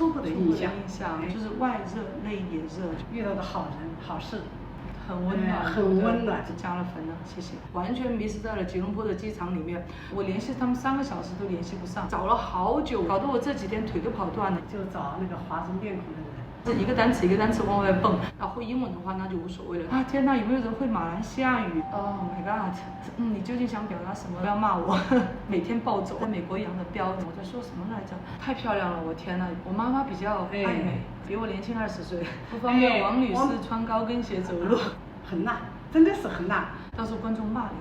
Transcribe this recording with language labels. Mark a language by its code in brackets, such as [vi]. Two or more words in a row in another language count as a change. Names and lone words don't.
[zh] 初步的印象就是外热内也热，遇到的好人好事。很温暖，很温暖，就加了分了，謝謝。完全迷失在了吉隆坡的机場裡面，我聯繫他們3個小時都聯繫不上，找了好久，搞得我這幾天腿都跑斷了。就找那個華人面孔的人，這一個單詞一個單詞往外蹦，然後會英文的話那就無所謂了。啊天哪，有沒有人會馬來西亞語 ？ [en] Oh my god！ [zh] 你究竟想表達什麼？不要罵我，每天暴走，在美國養的貂，我在說什麼來着？太漂亮了，我天哪！我媽媽比較愛美。比我年輕20歲，不方便王女士穿高跟鞋走路，很辣，真的是很辣，到时候觀眾罵你。